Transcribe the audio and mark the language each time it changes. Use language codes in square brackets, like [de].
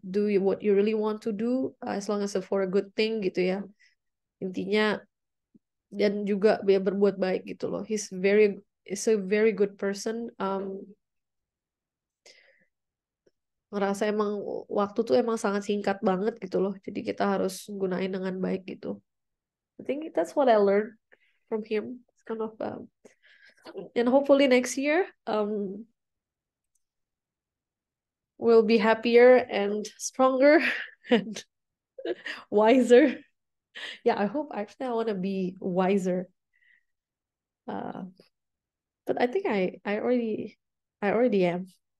[en] Do what you really want to do, as long as for a good thing [id] gitu ya, intinya. Dan juga dia berbuat baik gitu loh. [en] Is a very good person. [id] Ngerasa emang waktu tuh emang sangat singkat banget gitu loh, jadi kita harus gunain dengan baik gitu. [en] I think that's what I learned from him. It's kind of and hopefully next year we'll be happier and stronger and wiser. Yeah, I hope, actually I want to be wiser. uh, but I think I already am.